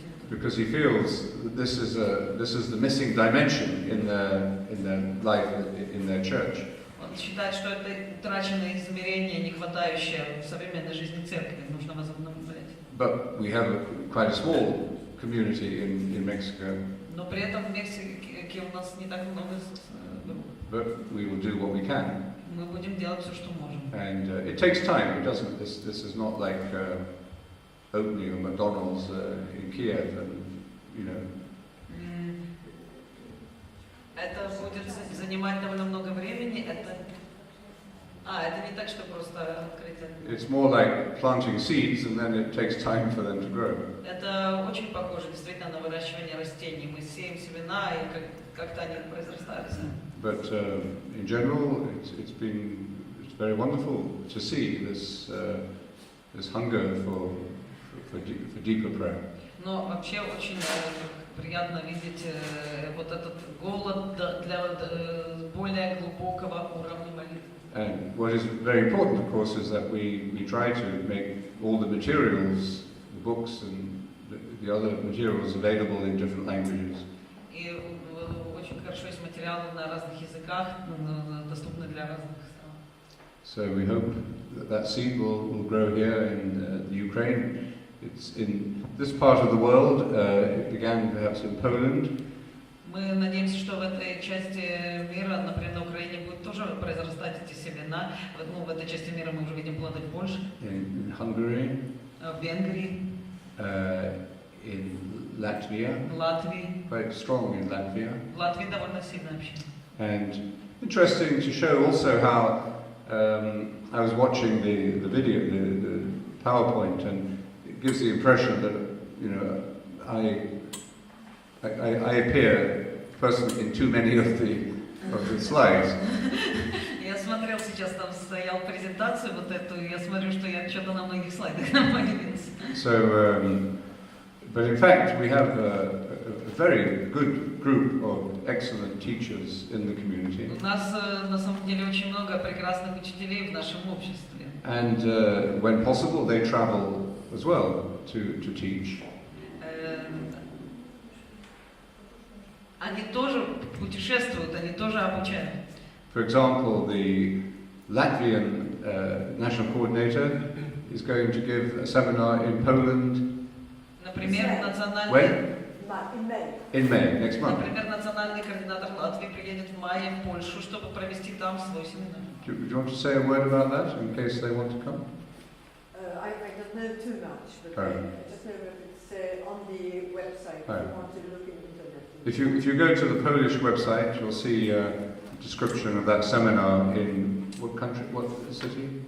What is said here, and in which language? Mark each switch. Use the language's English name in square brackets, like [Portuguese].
[English] Because he feels that this is the missing dimension in their life, in their church. [Russian] Он считает, что это утраченное измерение, не хватающее в современной жизни церкви, нужно возобновлять. [English] But we have quite a small community in Mexico. [Russian] Но при этом в Мексике у нас не так много групп. [English] But we will do what we can. [Russian] Мы будем делать все, что можем. [English] And it takes time. It doesn't. This is not like opening a McDonald's in Kiev, and you know. [Russian] Это будет занимать довольно много времени. Это не так, что просто открытие. [English] It's more like planting seeds, and then it takes time for them to grow. [Russian] Это очень похоже действительно на выращивание растений. Мы сеем семена, и как-то они произрастают. [English] But in general, it's very wonderful to see this hunger for deeper prayer. [Russian] Но вообще очень приятно видеть вот этот голод для более глубокого уровня молитвы. [English] And what is very important, of course, is that we try to make all the materials, the books and the other materials available in different languages. [Russian] И очень хорошо есть материалы на разных языках, доступны для разных стран. [English] So we hope that seed will grow here in the Ukraine. It's in this part of the world. It began perhaps in Poland. [Russian] Мы надеемся, что в этой части мира, например, на Украине, будут тоже произрастать эти семена. В этой части мира мы уже видим плоды в Польше, [English] In Hungary, [Russian] в Венгрии, [English] in Latvia, [Russian] в Латвии. [English] quite strong in Latvia. [Russian] В Латвии довольно сильное общение. [English] And interesting to show also how I was watching the video, the PowerPoint, and it gives the impression that I appear personally in too many of the slides. [Russian] Я смотрел сейчас, там стоял презентацию вот эту, и я смотрю, что я что-то на многих слайдах появился. [English] So, but in fact, we have a very good group of excellent teachers in the community. [Russian] У нас на самом деле очень много прекрасных учителей в нашем обществе. [English] And when possible, they travel as well to teach. [Russian] Они тоже путешествуют, они тоже обучают. [English] For example, the Latvian national coordinator is going to give a seminar in Poland. [Russian] Например, [English] When? In May, next month. [Russian] Например, национальный координатор Латвии приедет в мае в Польшу, чтобы провести там свой семинар. [English] Do you want to say a word about that in case they want to come? I don't know too much, but I just know that it's on the website if you want to look in the internet. If you go to the Polish website, you'll see a description of that seminar in what country, what city?